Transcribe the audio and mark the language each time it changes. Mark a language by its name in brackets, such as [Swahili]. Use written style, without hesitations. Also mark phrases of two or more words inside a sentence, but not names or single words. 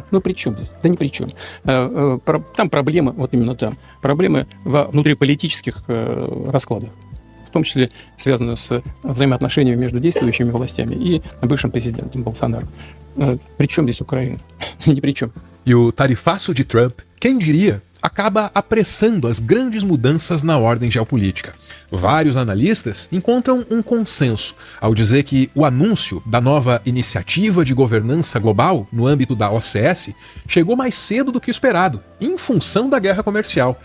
[Russian] Ну, при чем здесь? Да ни при чем. Там проблемы, вот именно там, проблемы во внутриполитических раскладах, в том числе связаны с взаимоотношениями между действующими властями и бывшим президентом Болсонaro. При чем здесь Украина? Ни при чем. [Portuguese] E o tarifaço de Trump, quem diria, acaba apressando as grandes mudanças na ordem geopolítica. Vários analistas encontram um consenso ao dizer que o anúncio da nova iniciativa de governança global no âmbito da OCS chegou mais cedo do que esperado, em função da guerra comercial.